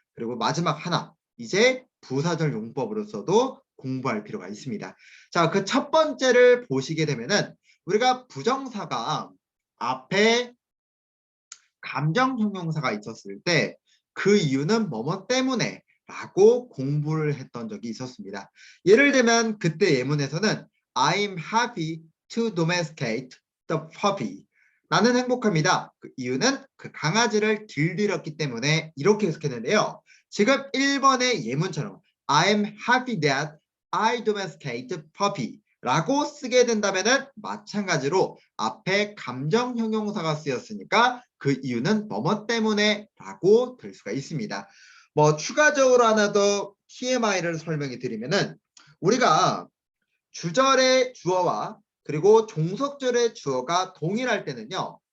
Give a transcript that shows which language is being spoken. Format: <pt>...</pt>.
<ko>그리고 마지막 하나 이제 부사절 용법으로서도 공부할 필요가 있습니다. 자, 그 첫 번째를 보시게 되면은 우리가 부정사가 앞에 감정 형용사가 있었을 때 그 이유는 뭐뭐 때문에 라고 공부를 했던 적이 있었습니다. 예를 들면 그때 예문에서는</ko> <en>I'm happy to domesticate the puppy.</en> <ko>나는 행복합니다. 그 이유는 그 강아지를 길들였기 때문에 이렇게 해석했는데요. 지금 1번의 예문처럼</ko> <en>I'm happy that I domesticate the puppy.</en> <ko>라고 쓰게 된다면은 마찬가지로 앞에 감정 형용사가 쓰였으니까 그 이유는 뭐뭐 때문에 라고 될 수가 있습니다. 뭐 추가적으로 하나 더 TMI를 설명해 드리면은 우리가 주절의 주어와 그리고 종속절의 주어가 동일할 때는요.</ko>